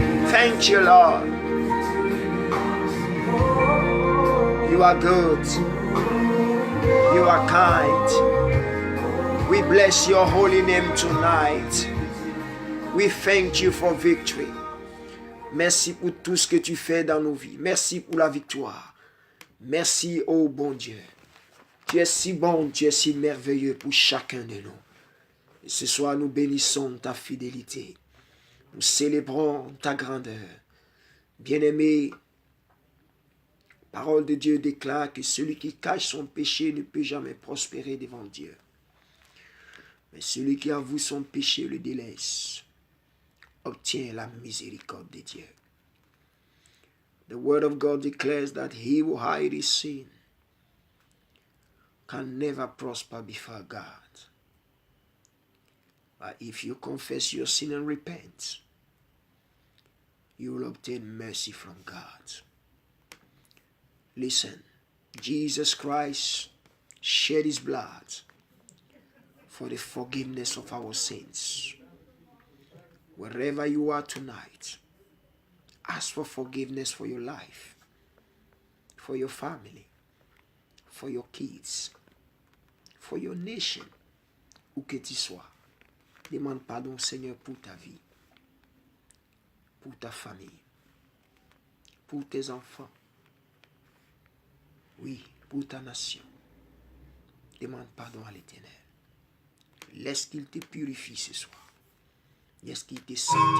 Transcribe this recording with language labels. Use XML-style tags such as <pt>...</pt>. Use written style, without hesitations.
<en>Thank you, Lord. You are good. You are kind. We bless your holy name tonight. We thank you for victory.</en> <fr>Merci pour tout ce que tu fais dans nos vies. Merci pour la victoire. Merci, oh bon Dieu. Tu es si bon, tu es si merveilleux pour chacun de nous. Et ce soir, nous bénissons ta fidélité. Nous célébrons ta grandeur. Bien-aimé, parole de Dieu déclare que celui qui cache son péché ne peut jamais prospérer devant Dieu. Mais celui qui avoue son péché le délaisse, obtient la miséricorde de Dieu.</fr> <en>The word of God declares that he who hides his sin can never prosper before God. But if you confess your sin and repent, you will obtain mercy from God. Listen, Jesus Christ shed his blood for the forgiveness of our sins. Wherever you are tonight, ask for forgiveness for your life, for your family, for your kids, for your nation,</en> <fr>où que tu sois. Demande pardon, Seigneur, pour ta vie, pour ta famille, pour tes enfants. Oui, pour ta nation. Demande pardon à l'Éternel. Laisse qu'il te purifie ce soir. Laisse qu'il te sanctifie.</fr>